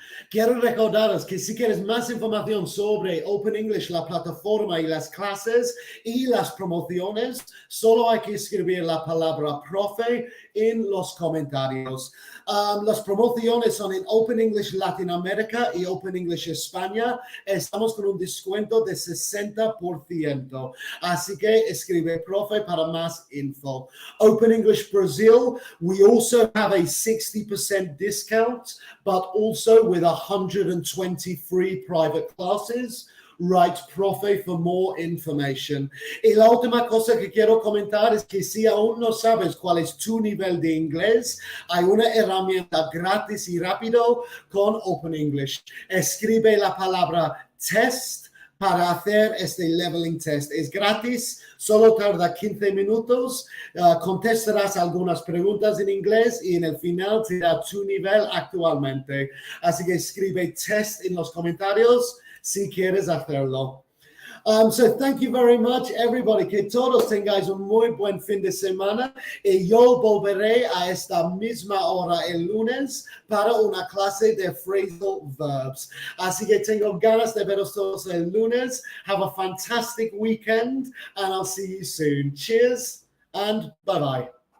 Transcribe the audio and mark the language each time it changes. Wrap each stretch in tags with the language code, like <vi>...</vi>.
<es>Quiero recordaros que si quieres más información sobre Open English, la plataforma y las clases y las promociones, solo hay que escribir la palabra profe en los comentarios. Las promociones son en Open English Latinoamérica y Open English España. Estamos con un descuento de 60%. Así que escribe profe para más info.</es> <en>Open English Brazil, we also have a 60% discount, but also with 120 free private classes. Write profe for more information.</en> <es>Y la última cosa que quiero comentar es que si aún no sabes cuál es tu nivel de inglés, hay una herramienta gratis y rápido con Open English. Escribe la palabra test para hacer este leveling test. Es gratis, solo tarda 15 minutos, contestarás algunas preguntas en inglés y en el final te da tu nivel actualmente. Así que escribe test en los comentarios si quieres hacerlo.</es> <en>So thank you very much, everybody.</en> <es>Que todos tengáis un muy buen fin de semana. Y yo volveré a esta misma hora el lunes para una clase de phrasal verbs. Así que tengo ganas de veros todos el lunes.</es> <en>Have a fantastic weekend, and I'll see you soon. Cheers and bye-bye.</en>